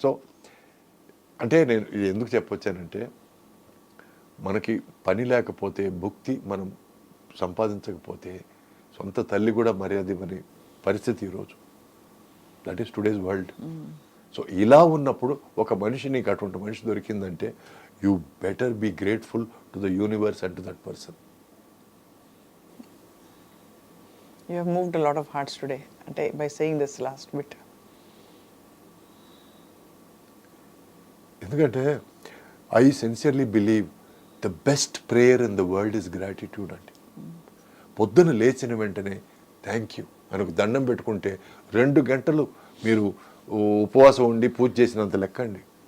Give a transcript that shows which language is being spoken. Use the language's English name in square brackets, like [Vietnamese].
[Telugu] So అంటే నేను ఇది ఎందుకు చెప్పొచ్చానంటే, మనకి పని లేకపోతే, భుక్తి మనం సంపాదించకపోతే సొంత తల్లి కూడా మర్యాద ఇవ్వని పరిస్థితి ఈరోజు. [English] That is today's world. [Telugu] So ఇలా ఉన్నప్పుడు ఒక మనిషి, నీకు అటువంటి మనిషి దొరికిందంటే, [English] You better be grateful to the universe and to that person. You have moved a lot of hearts today, by saying this last bit. ఎందుకంటే I sincerely believe the best prayer in the world is gratitude అండి. [Telugu] పొద్దున లేచిన వెంటనే thank you అని ఒక దండం పెట్టుకుంటే 2 గంటలు మీరు ఉపవాసం ఉండి పూజ చేసినంత లెక్క అండి.